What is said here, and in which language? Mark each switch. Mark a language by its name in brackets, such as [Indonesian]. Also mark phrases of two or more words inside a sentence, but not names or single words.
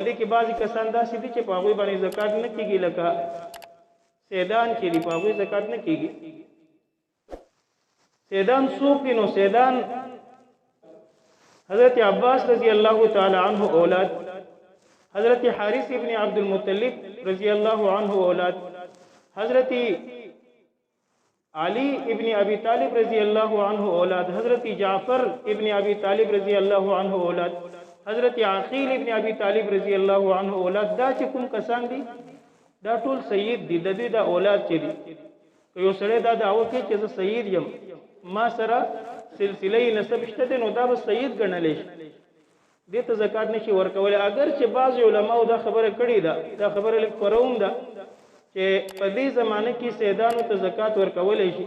[Pashto] دې کې بعضې کسان داسې دي چې په هغوی باندې زکات نه کېږي، لکه سیدان چې دي په هغوی زکات نه کېږي. سیدان څوک دي؟ نو سیدان حضرت عباس رضی الله تعالی عنہ اولاد، حضرت حارث ابن عبد المطلب رضی الله عنہ اولاد، حضرت علی ابن ابی طالب رضی اللہ عنہ اولاد، حضرت جعفر ابن ابی طالب رضی اللہ عنہ اولاد، حضرت عقیل ابن ابی طالب رضی اللہ عنہ اولاد. دا چې کوم کسان دي دا ټول سید دي، د دې د اولاد چې دي. که یو سړی دا دعوه کوي چې زه سید یم، ما سره سلسله نسب شته دی، نو دا به سید ګڼلی شي، دې ته زکات نشي ورکولی. اگر چې بعض علماو دا خبره کړې ده، دا خبره لږ خوروم ده چې په دې زمانه کې سیدانو ته زکات ورکولی شي.